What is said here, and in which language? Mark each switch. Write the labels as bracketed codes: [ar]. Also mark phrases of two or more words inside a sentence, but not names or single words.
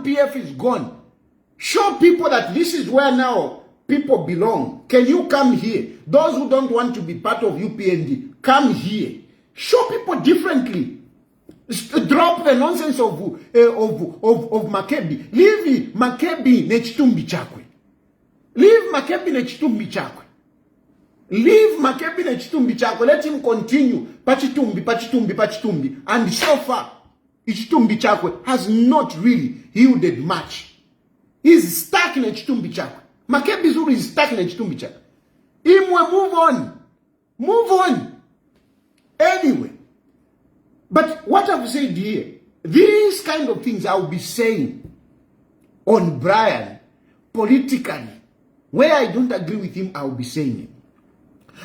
[en] PF is gone. Show people that this is where now people belong. Can you come here? Those who don't want to be part of UPND, come here. Show people differently. Drop the nonsense of Makebi. Leave Makebi [bem] nechitumbi chakwe. [en] Leave Makebi [bem] nechitumbi chakwe. [en] Leave Makebi [bem] nechitumbi chakwe. [en] Let him continue. Pachitumbi. And so far, [bem] Ichitumbi chakwe [en] has not really yielded much. He's stuck in [bem] Ichitumbi chakwe. [en] Makebi Zulu is stuck in [bem] Ichitumbi chakwe. [en] Imwe, move on. Move on. Anyway. But what I've said here, these kind of things I will be saying on Brian politically. Where I don't agree with him, I will be saying it.